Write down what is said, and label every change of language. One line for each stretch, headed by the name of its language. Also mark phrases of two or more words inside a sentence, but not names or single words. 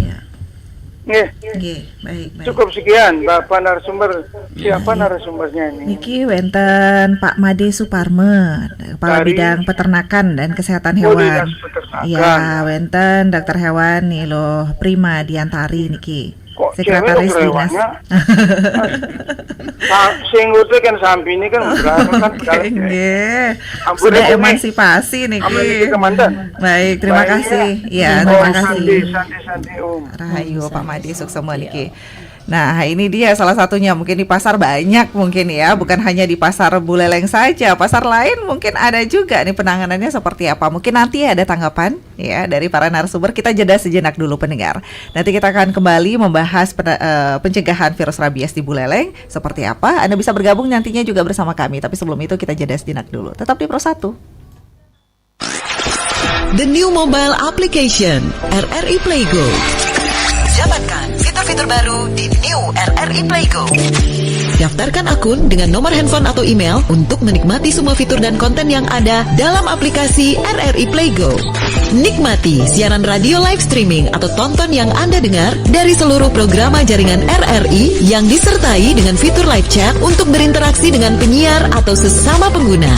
Indonesian: Baik. Cukup sekian Bapak narasumber. Siapa narasumbernya ini?
Balinese: Niki wenten Pak Made Suparme,
Indonesian: Kepala Bidang Peternakan dan Kesehatan Hewan. Ya, wenten dokter hewan nih loh, Prima Diantari niki. Sekretaris Dinas. Singgutu kan sampai ini kan sudah emansipasi niki. Baik, terima kasih. Ya, terima kasih.
Balinese: Rahayu Pak Made Suksema niki.
Indonesian: Nah, ini dia salah satunya, mungkin di pasar banyak mungkin ya, bukan hanya di pasar Buleleng saja, pasar lain mungkin ada juga nih penanganannya seperti apa. Mungkin nanti ada tanggapan ya dari para narasumber. Kita jeda sejenak dulu pendengar. Nanti kita akan kembali membahas pencegahan virus rabies di Buleleng seperti apa. Anda bisa bergabung nantinya juga bersama kami, tapi sebelum itu kita jeda sejenak dulu. Tetap di Pro 1.
English: The new mobile application RRI Playgo.
Indonesian: Dapatkan fitur-fitur baru di New RRI Playgo. Daftarkan akun dengan nomor handphone atau email untuk menikmati semua fitur dan konten yang ada dalam aplikasi RRI Playgo. Nikmati siaran radio
English: live streaming
Indonesian: atau tonton yang Anda dengar dari seluruh program jaringan RRI yang disertai dengan fitur
English: live chat
Indonesian: untuk berinteraksi dengan penyiar atau sesama pengguna.